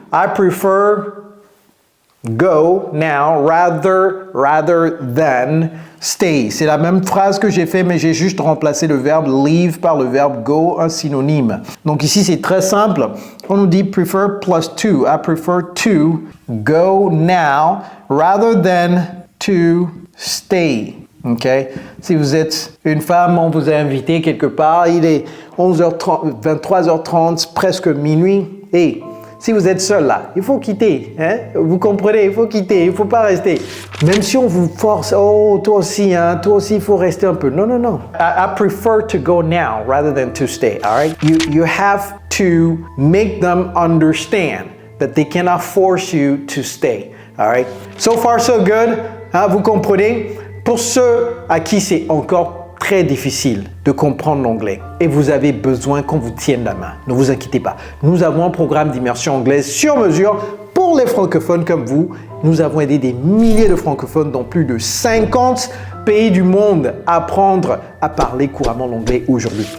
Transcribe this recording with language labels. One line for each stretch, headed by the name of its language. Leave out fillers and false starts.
English: I prefer go now rather than stay.
French: C'est la même phrase que j'ai fait, mais j'ai juste remplacé le verbe leave par le verbe go, un synonyme. Donc ici, c'est très simple. On nous dit prefer plus to.
English: I prefer to go now rather than to stay. OK?
French: Si vous êtes une femme, on vous a invité quelque part, il est 11h30, 23h30, presque minuit, et si vous êtes seul là, il faut quitter, hein? Vous comprenez, il faut quitter, il ne faut pas rester. Même si on vous force, oh, toi aussi, il faut rester un peu. Non, non, non.
English: I prefer to go now rather than to stay, all right? You have to make them understand that they cannot force you to stay, all right? So far, so good.
French: Hein, vous comprenez? Pour ceux à qui c'est encore très difficile de comprendre l'anglais et vous avez besoin qu'on vous tienne la main, ne vous inquiétez pas. Nous avons un programme d'immersion anglaise sur mesure pour les francophones comme vous. Nous avons aidé des milliers de francophones dans plus de 50 pays du monde à apprendre à parler couramment l'anglais aujourd'hui.